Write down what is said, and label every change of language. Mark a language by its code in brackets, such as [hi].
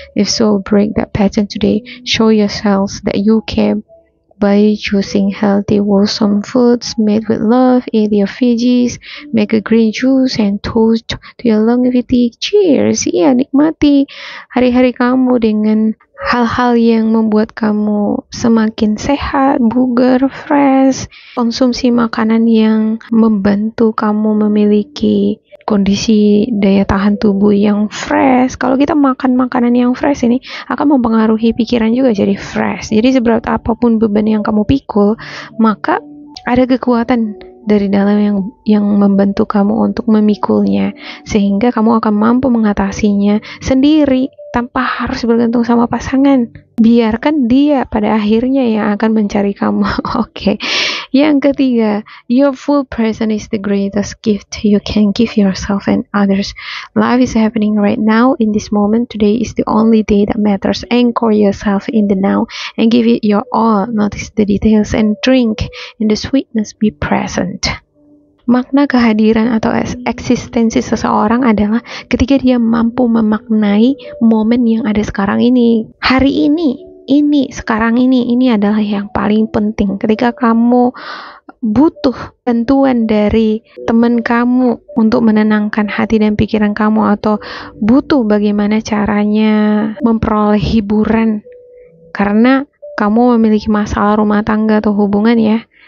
[en] If so, break that pattern today. Show yourselves that you care by choosing healthy, wholesome foods made with love. Eat your veggies, make a green juice, and toast to your longevity. Cheers! [id] Iya, nikmati hari-hari kamu dengan hal-hal yang membuat kamu semakin sehat, bugar, fresh. Konsumsi makanan yang membantu kamu memiliki kondisi daya tahan tubuh yang fresh. Kalau kita makan makanan yang fresh ini akan mempengaruhi pikiran juga jadi fresh. Jadi seberat apapun beban yang kamu pikul, maka ada kekuatan dari dalam yang membantu kamu untuk memikulnya, sehingga kamu akan mampu mengatasinya sendiri tanpa harus bergantung sama pasangan. Biarkan dia pada akhirnya yang akan mencari kamu. Oke. Yang ketiga, [en] your full presence is the greatest gift you can give yourself and others. Life is happening right now in this moment. Today is the only day that matters. Anchor yourself in the now and give it your all. Notice the details and drink in the sweetness. Be present. [id] Makna kehadiran atau eksistensi seseorang adalah ketika dia mampu memaknai momen yang ada sekarang ini. Hari ini, sekarang ini adalah yang paling penting. Ketika kamu butuh bantuan dari teman kamu untuk menenangkan hati dan pikiran kamu, atau butuh bagaimana caranya memperoleh hiburan karena kamu memiliki masalah rumah tangga atau hubungan ya.